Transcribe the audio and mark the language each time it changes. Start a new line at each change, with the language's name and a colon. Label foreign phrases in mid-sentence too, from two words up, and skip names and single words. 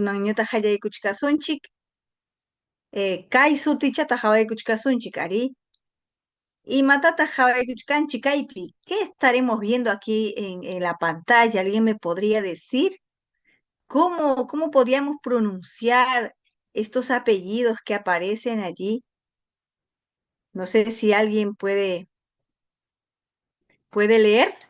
Quechua: kunan ñuta hallay kay sutichata hawaykuchkasunchik ari. ¿Y matata hawaykuchkanchik kaypi?
Spanish: ¿Qué estaremos viendo aquí en la pantalla? ¿Alguien me podría decir cómo podríamos pronunciar estos apellidos que aparecen allí? No sé si alguien puede leer.